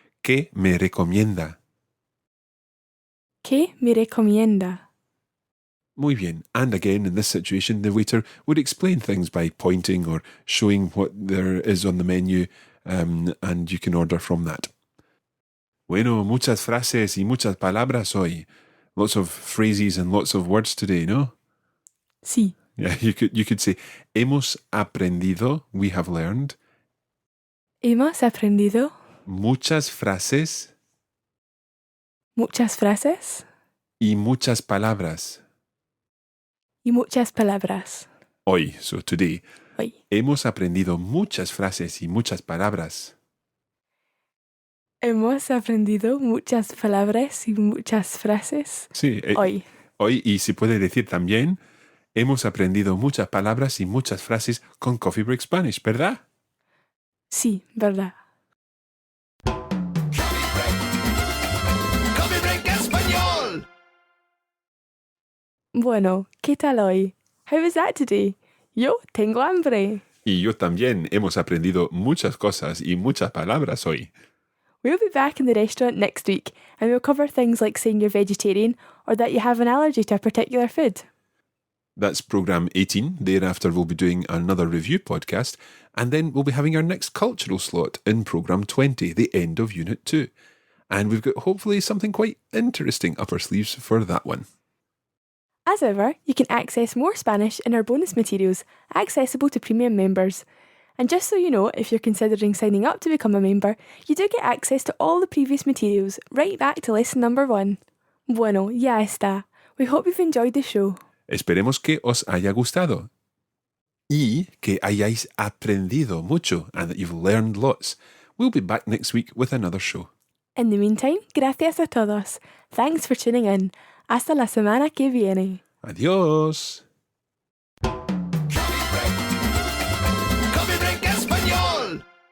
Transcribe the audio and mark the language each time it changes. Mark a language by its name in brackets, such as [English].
[Spanish] ¿Qué me recomienda? ¿Qué me recomienda? Muy bien. [English] And again, in this situation, the waiter would explain things by pointing or showing what there is on the menu, and you can order from that. [Spanish] Bueno, muchas frases y muchas palabras hoy. [English] Lots of phrases and lots of words today, no? [Spanish] Sí. [English] Yeah, you could say, [Spanish] hemos aprendido, [English] we have learned, [Spanish] Hemos aprendido muchas frases muchas frases y muchas palabras. y muchas palabras. [English] Hoy, so today. [Spanish] Hoy. Hemos aprendido muchas frases y muchas palabras. Hemos aprendido muchas palabras y muchas frases Sí, hoy. Hoy, y se puede decir también, hemos aprendido muchas palabras y muchas frases con Coffee Break Spanish, ¿verdad? Sí, verdad. Coffee Break Español. Bueno, ¿qué tal hoy? [English] How was that today? [Spanish] Yo tengo hambre. Y yo también hemos aprendido muchas cosas y muchas palabras hoy. [English] We'll be back in the restaurant next week and we'll cover things like saying you're vegetarian or that you have an allergy to a particular food. That's program 18. Thereafter, we'll be doing another review podcast, and then we'll be having our next cultural slot in program 20, the end of Unit 2. And we've got hopefully something quite interesting up our sleeves for that one. As ever, you can access more Spanish in our bonus materials, accessible to premium members. And just so you know, if you're considering signing up to become a member, you do get access to all the previous materials, right back to lesson number 1. [Spanish] Bueno, ya está. [English] We hope you've enjoyed the show. [Spanish] Esperemos que os haya gustado y que hayáis aprendido mucho [English] and that you've learned lots. We'll be back next week with another show. In the meantime, [Spanish] gracias a todos. [English] Thanks for tuning in. [Spanish] Hasta la semana que viene. Adiós. Coffee Break Español.